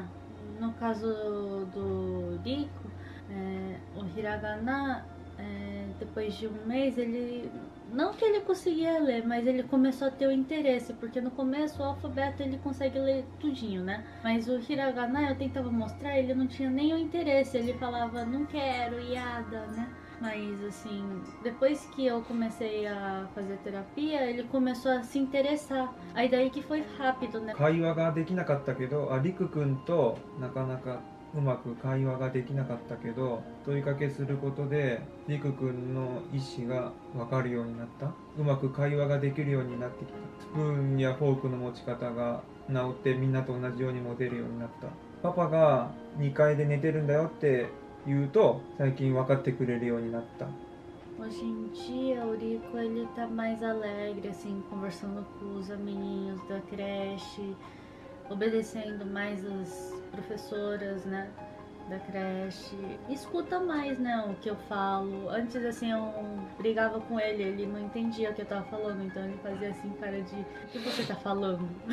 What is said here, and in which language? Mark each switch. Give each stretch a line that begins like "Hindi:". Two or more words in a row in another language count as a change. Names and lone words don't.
Portuguese: No caso do Rico, o hiragana, depois de um mês, ele não que ele conseguia ler, mas ele começou a ter o interesse, porque no começo o alfabeto ele consegue ler tudinho, né? Mas o hiragana eu tentava mostrar, ele não tinha nem o interesse, ele falava não quero, iada, né? Mas assim, depois que eu comecei a fazer terapia, ele começou a se interessar. Aí daí que foi rápido, né?
Japanese: 会話ができなかったけど、りくくんとなかなかうまく会話ができなかったけど、問いかけすることでりくくんの意思が分かるようになった。うまく会話ができるようになってきた。スプーンやフォークの持ち方が治ってみんなと同じように持てるようになった。パパが2階で寝てるんだよって言うと最近分かってくれるようになった。
Portuguese: Hoje em dia o Rico ele tá mais alegre, assim, conversando com os amiguinhos da creche, obedecendo mais as professoras, né, da creche. Escuta mais, né, o que eu falo. Antes, assim, eu brigava com ele não entendia o que eu tava falando, então ele fazia assim, cara de, o que você tá falando?